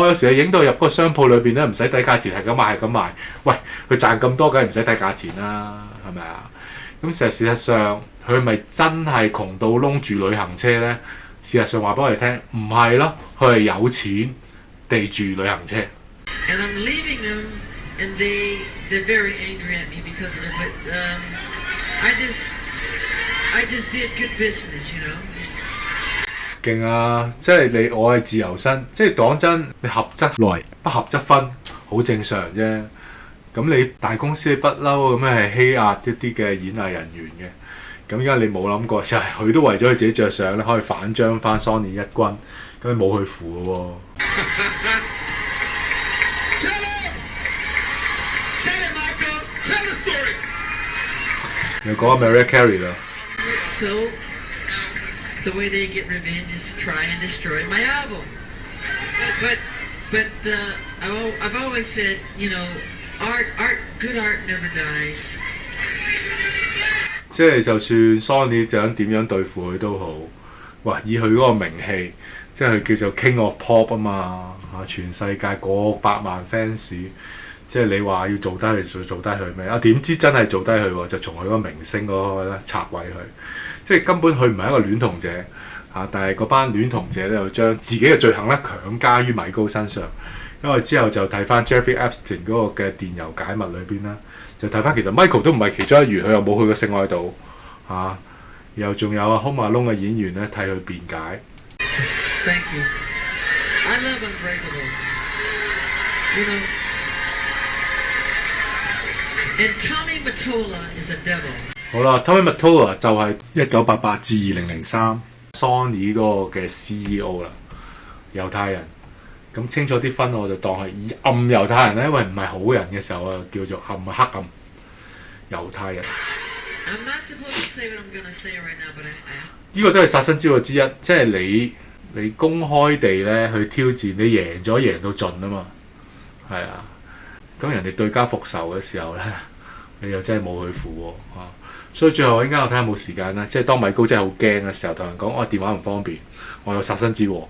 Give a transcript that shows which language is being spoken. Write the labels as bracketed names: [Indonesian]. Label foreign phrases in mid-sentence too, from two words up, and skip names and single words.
[Cantonese] 有時係影到入嗰個商鋪裏邊咧，唔使睇價錢，係咁賣係咁賣。喂，佢賺咁多，梗係唔使睇價錢啦，係咪啊？咁事實上，佢咪真係窮到窿住旅行車咧？事實上話俾我哋聽，唔係咯，佢係有錢地住旅行車。 [English] And I'm leaving them, and they're very angry at me because of it. But I just did good business, you know. [Cantonese] 勁啊！即係我係自由身，即係講真，你合則來，不合則分，好正常啫。咁你大公司不嬲咁樣係欺壓一啲嘅演藝人員嘅，咁而家你冇諗過，就係佢都為咗佢自己着想咧，可以反將翻 Sony 一軍，咁你冇去扶嘅喎。你講 Mariah Carey 啦。 [English] So the way they get revenge is to try and destroy my album. But I've always said, you know, good art never dies. [Cantonese] 即係就算 Sony 想點樣對付佢都好，哇！以佢嗰個名氣，即係佢叫做 King of Pop 啊嘛，全世界過百萬 fans， 即係你話要做低佢就做低佢咩？點知真係做低佢喎，就從佢嗰個明星嗰個咧拆毀佢，即係根本佢唔係一個戀童者但係嗰班戀童者咧又將自己嘅罪行咧強加於米高身上。因為之後就睇翻 Jeffrey Epstein 嗰個嘅電郵解密裏邊啦，就睇翻其實 Michael 都唔係其中一員，佢又冇去過性愛度然後仲有 Home Alone嘅演員咧替佢辯解。 [English] Thank you. I love Unbreakable. You know, and Tommy Mottola is a devil. [Cantonese] 好啦 ，Tommy Mottola 就係1988至2003 Sony 嗰個嘅 CEO 啦，猶太人。咁清楚啲分我就當係暗猶太人咧，因為唔係好人嘅時候啊，叫做黑暗猶太人。 [English] I'm not supposed to say what I'm gonna say right now, but I [Cantonese] 呢個都係殺身之禍之一，即係你公開地咧去挑戰，你贏咗贏到盡啊嘛，係啊。咁人哋對家復仇嘅時候咧，你又真係冇去扶喎所以最後一陣間我睇下冇時間啦，即係當米高真係好驚嘅時候，同人講我電話唔方便，我有殺身之禍。